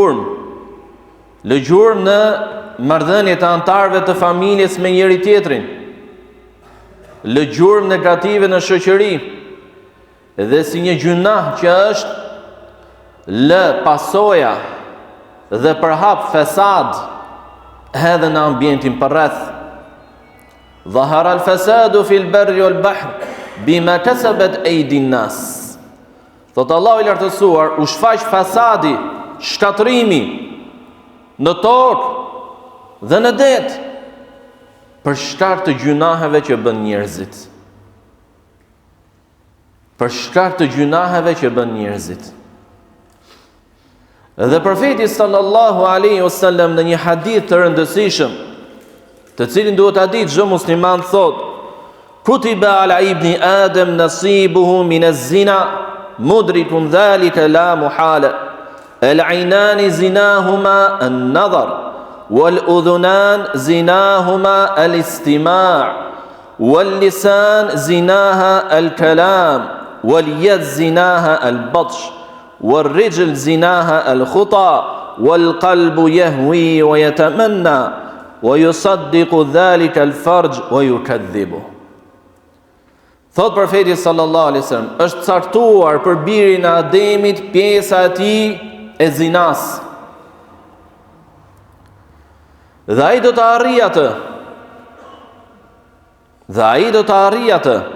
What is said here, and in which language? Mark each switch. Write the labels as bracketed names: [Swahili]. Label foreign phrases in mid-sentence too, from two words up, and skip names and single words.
[Albanian] gjurmë në marrëdhëniet e anëtarëve të familjes me njëri tjetrin, lë gjurmë negative në shoqëri, dhe si një gjunah që është lë pasoja dhe përhap fesad edhe në ambientin përreth. [Arabic] ظهر الفساد في البر والبحر بما كسبت أيدي الناس. [Albanian] Thot Allahu i lartësuar, u shfaq fasadi shkatrimi në tokë dhe në det për shkak të gjunaheve që bën njerëzit. Për shkak të gjunaheve që bën njerëzit. Dhe profeti [Arabic] صلى الله عليه وسلم [Albanian] në një hadith të rëndësishëm, të cilin duhet ta ditë çdo musliman, thot: [Arabic] كتب على ابن آدم نصيبه من الزنا مدرك ذلك لا محالة. العينان زناهما النظر والأذنان زناهما الاستماع واللسان زناها الكلام واليد زناها البطش والرجل زناها الخطا والقلب يهوى ويتمنى ويصدق ذلك الفرج ويكذب. [Albanian] Thot profeti [Arabic] صلى الله عليه وسلم, [Albanian] është caktuar për birin e Ademit pjesa e tij e zinas. Dhe ai do të arrijë atë. Dhe ai do të arrijë atë.